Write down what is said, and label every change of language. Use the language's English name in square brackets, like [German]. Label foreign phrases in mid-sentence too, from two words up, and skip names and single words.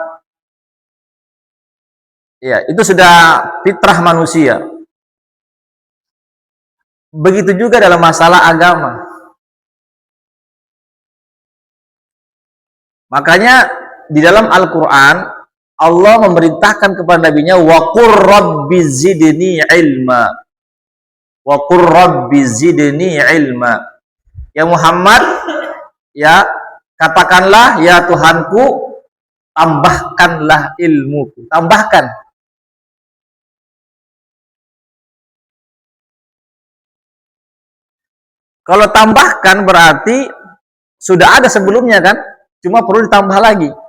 [Indonesian] Ya, itu sudah fitrah manusia. Begitu juga dalam masalah agama. Makanya di dalam Al-Quran Allah memerintahkan kepada nabinya, [Arabic] وقل رب زدني علما وقل رب زدني علما. [Indonesian] Ya Muhammad, ya katakanlah, ya Tuhanku, tambahkanlah ilmuku. Tambahkan. Kalau tambahkan berarti sudah ada sebelumnya kan, cuma perlu ditambah lagi.